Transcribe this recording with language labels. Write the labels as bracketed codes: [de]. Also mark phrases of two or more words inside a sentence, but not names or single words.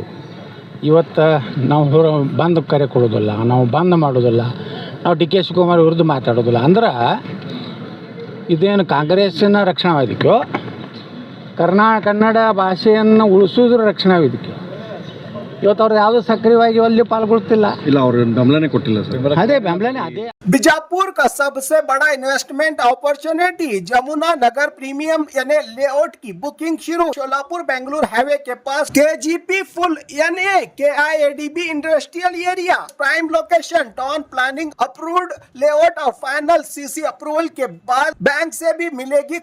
[kn] ಇವತ್ತು ನಾವು ಬಂದ್ ಕರೆ ಕೊಡೋದಿಲ್ಲ, ನಾವು ಬಂದ್ ಮಾಡೋದಿಲ್ಲ, ನಾವು ಡಿ ಕೆ ಶಿವಕುಮಾರ್ ವಿರುದ್ಧ ಮಾತಾಡೋದಿಲ್ಲ ಅಂದ್ರೆ ಇದೇನು ಕಾಂಗ್ರೆಸ್ಸಿನ ರಕ್ಷಣಾ ವೇದಿಕೆ, ಕನ್ನಡ ಭಾಷೆಯನ್ನು ಉಳಿಸೋದ್ರ ರಕ್ಷಣಾ ವೇದಿಕೆ. ಇವತ್ತು ಅವ್ರು ಯಾವುದೋ ಸಕ್ರಿಯವಾಗಿ ಅಲ್ಲಿ ಪಾಲ್ಗೊಳ್ತಿಲ್ಲ. ಇಲ್ಲ, ಅವ್ರು ಬೆಂಬಲನೇ ಕೊಟ್ಟಿಲ್ಲ ಸರ್. ಅದೇ ಬೆಂಬಲನೇ, [hi] बीजापुर का सबसे बड़ा [en] investment opportunity [hi] जमुना नगर प्रीमियम यानी लेआउट की बुकिंग शुरू। सोलापुर बेंगलुरु हाईवे के पास KGP फुल यानी KIADB [en] industrial area, prime location, town planning approved layout [hi] और [en] final CC approval [hi] के बाद बैंक से भी मिलेगी।